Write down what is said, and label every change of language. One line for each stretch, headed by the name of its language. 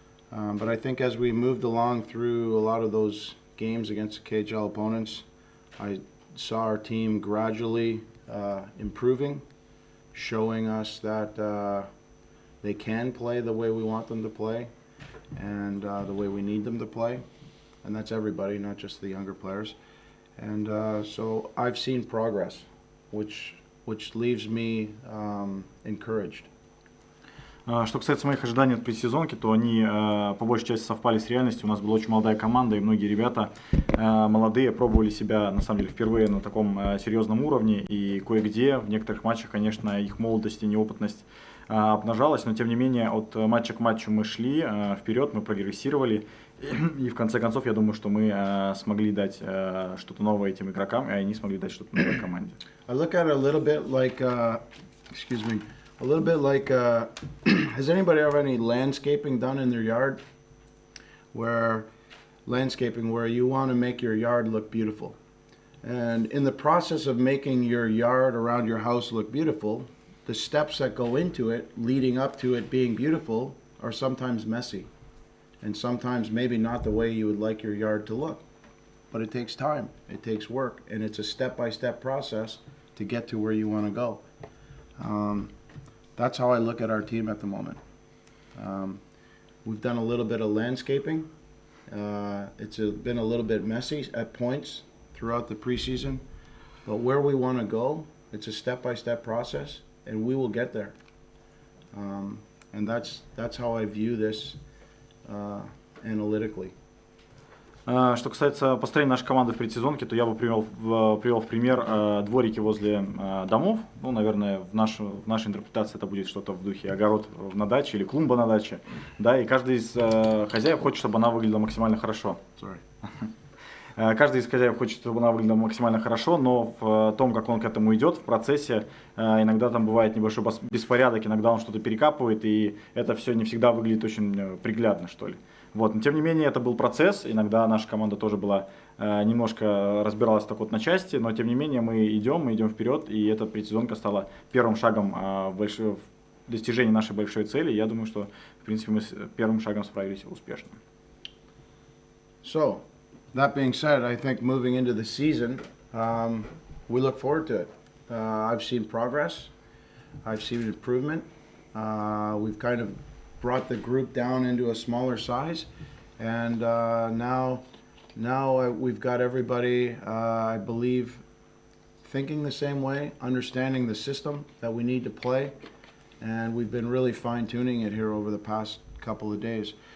English: But I think as we moved along through a lot of those games against the KHL opponents, I saw our team gradually improving, showing us that they can play the way we want them to play and the way we need them to play. And that's everybody, not just the younger players. And so I've seen progress, which leaves me encouraged.
Russian: Что касается моих ожиданий от предсезонки, то они по большей части совпали с реальностью. У нас была очень молодая команда, и многие ребята молодые пробовали себя, на самом деле, впервые на таком серьезном уровне. И кое-где, в некоторых матчах, конечно, их молодость и неопытность обнажалась, но тем не менее от матча к матчу мы шли вперед, мы прогрессировали. И в конце концов, я думаю, что мы смогли дать что-то новое этим игрокам, и они смогли дать что-то новой команде.
English: I look at it a little bit like, has anybody ever any landscaping done in their yard? Landscaping where you want to make your yard look beautiful. And in the process of making your yard around your house look beautiful, the steps that go into it, leading up to it being beautiful, are sometimes messy. And sometimes maybe not the way you would like your yard to look. But it takes time, it takes work, and it's a step-by-step process to get to where you want to go. That's how I look at our team at the moment. We've done a little bit of landscaping. It's been a little bit messy at points throughout the preseason, but where we want to go, it's a step-by-step process, and we will get there. And that's how I view this analytically.
Russian: Что касается построения нашей команды в предсезонке, то я бы привел в пример дворики возле домов. Ну, наверное, в нашей интерпретации это будет что-то в духе огород на даче или клумба на даче. Да, и каждый из хозяев хочет, чтобы она выглядела максимально хорошо. Каждый из хозяев хочет, чтобы она выглядела максимально хорошо, но в том, как он к этому идет, в процессе, иногда там бывает небольшой беспорядок, иногда он что-то перекапывает, и это все не всегда выглядит очень приглядно, что ли. Вот. Но тем не менее, это был процесс, иногда наша команда тоже была немножко разбиралась так вот на части, но тем не менее мы идем вперед, и эта предсезонка стала первым шагом в достижении нашей большой цели. Я думаю, что в принципе мы с первым шагом справились успешно.
English: So, that being said, I think moving into the season, we look forward to it. I've seen progress, I've seen improvement. We've kind of brought the group down into a smaller size, and now we've got everybody, I believe, thinking the same way, understanding the system that we need to play, and we've been really fine-tuning it here over the past couple of days.